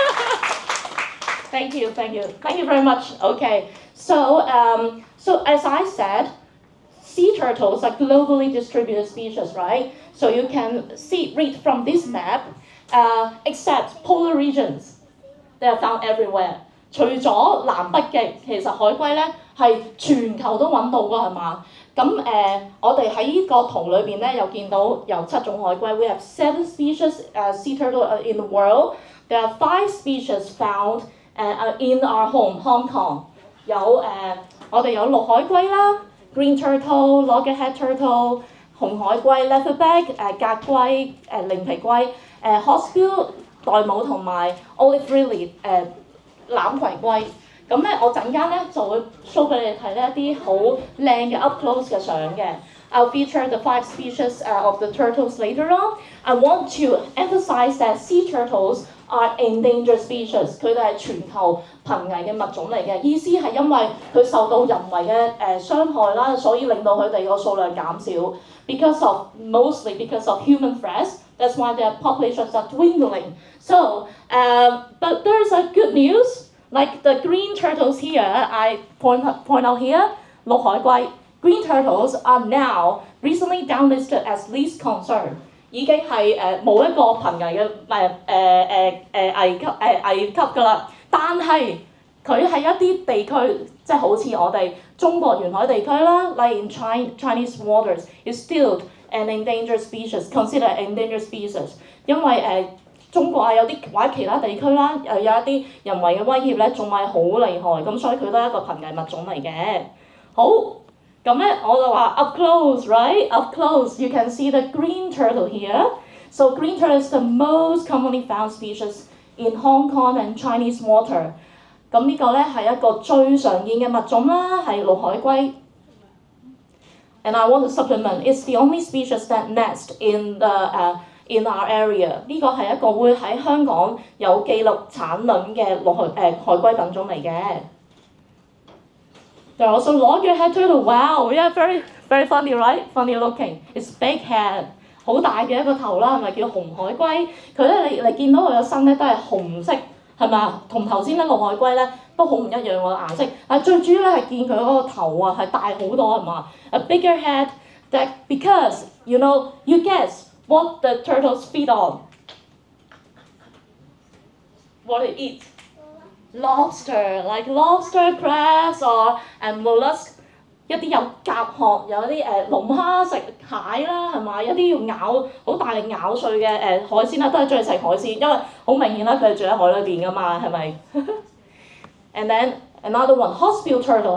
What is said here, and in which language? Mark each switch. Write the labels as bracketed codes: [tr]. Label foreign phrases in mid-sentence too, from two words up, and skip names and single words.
[en] Thank you very much. Okay, so as I said, sea turtles are globally distributed species, right? So you can read from this map, except polar regions, they are found everywhere. [yue] 除咗南北極，其實海龜咧係全球都揾到㗎，係嘛？咁我哋喺呢個圖裏邊咧，又見到有7種海龜。 [en] We have 7 species sea turtle in the world. There are 5 species found in our home, Hong Kong. [yue] 我哋有綠海龜啦 ， [en] green turtle, loggerhead turtle, [yue] 紅海龜 leatherback, 格龜靈皮龜hawksbill 玳瑁同埋 [en] olive ridley [yue] 欖葵龜。咁咧，我陣間咧就會 show 俾你哋睇呢一啲好靚嘅 [en] up close [yue] 嘅相嘅。 [en] I'll feature the 5 species of the turtles later on. I want to emphasize that sea turtles are endangered species. [yue] 佢哋係全球瀕危嘅物種嚟嘅，意思係因為佢受到人為嘅傷害啦，所以令到佢哋個數量減少。 [en] Mostly because of human threats. That's why their populations are dwindling. So, but there's a good news. Like the green turtles here, I point out here, 綠海龜 green turtles are now recently downlisted as least concern. [yue] 已經係冇一個瀕危嘅危級㗎啦。但係佢係一啲地區，即係好似我哋中國沿海地區啦 ， [en] like in Chinese waters, is still an endangered species, considered an endangered species. [yue] 因為中國啊有啲或者其他地區啦，有一啲人為嘅威脅咧，仲係好厲害，咁所以佢都係一個瀕危物種嚟嘅。好。咁咧我就話 [en] up close, right? Up close, you can see the green turtle here. So green turtle is the most commonly found species in Hong Kong and Chinese water. [yue] 咁呢個咧係一個最常見嘅物種啦，係綠海龜。 [en] And I want to supplement, it's the only species that nest in our area. [yue] 呢個係一個會喺香港有記錄產卵嘅海龜品種嚟嘅。 [en] There are also loggerhead turtle. Wow, yeah, very funny, right? Funny looking. It's big head. [yue] 好大嘅一個頭啦，係咪叫紅海龜？佢咧你見到佢個身咧都係紅色，係咪啊？同頭先咧綠海龜咧都好唔一樣個顏色。但係最主要咧係見佢嗰個頭啊係大好多係嘛 ？ [en] A bigger head that because you guess what the turtles feed on. What they eat? Lobster, like lobster, crabs, or mollusk. [yue] 一啲有甲殼，有啲龍蝦食蟹啦，係嘛？一啲要好大力咬碎嘅海鮮啦，都係中意食海鮮，因為好明顯啦，佢哋住喺海裏邊㗎嘛，係咪 ？ [en] And then another one, hawksbill turtle.